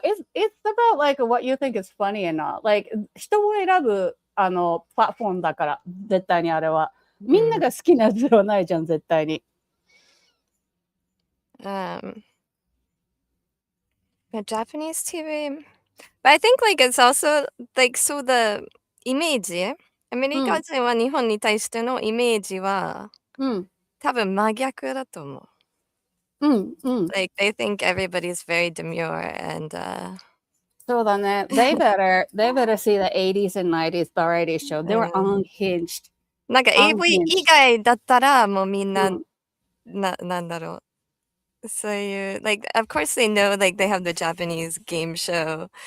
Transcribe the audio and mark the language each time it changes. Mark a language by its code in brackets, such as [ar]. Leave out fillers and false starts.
[en] It's about like what you think is funny and not. [ja] Like 人を選ぶプラットフォームだから絶対にあれはみんなが好きなやつではないじゃん絶対に。 [en] Japanese TV. But I think like it's also like so the [ja] イメージ、アメリカ人は日本に対してのイメージは、多分真逆だと思う。 [en] Like they think everybody's very demure and [ja] そうだね。 [en] They better see the 80s and 90s variety show. They were unhinged. [ja] なんか AV 以外だったらもうみんな、なんだろう。そういう、 [en] like, of course they know, like, they have the Japanese game show.